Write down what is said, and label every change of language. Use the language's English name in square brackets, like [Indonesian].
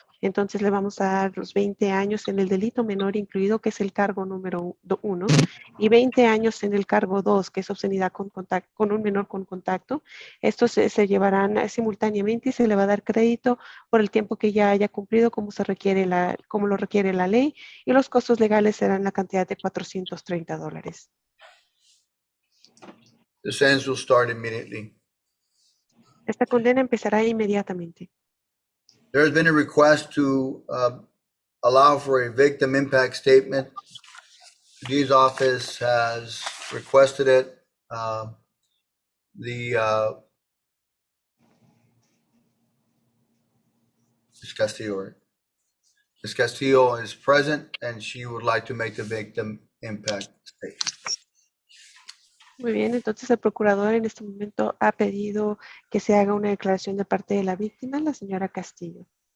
[Spanish] Entonces le vamos a dar los 20 años en el delito menor incluido, que es el cargo número 1, y 20 años en el cargo 2, que es obscenidad con un menor con contacto. Estos se llevarán simultáneamente y se le va a dar crédito por el tiempo que ya haya cumplido como lo requiere la ley, y los costos legales serán la cantidad de $430. [English] The sentence will start immediately. [Spanish] Esta condena empezará inmediatamente. [English] There has been a request to allow for a victim impact statement. G's office has requested it. Ms. Castillo, right? Ms. Castillo is present, and she would like to make the victim impact statement. [Spanish] Muy bien, entonces el procurador en este momento ha pedido que se haga una declaración de parte de la víctima, la señora Castillo.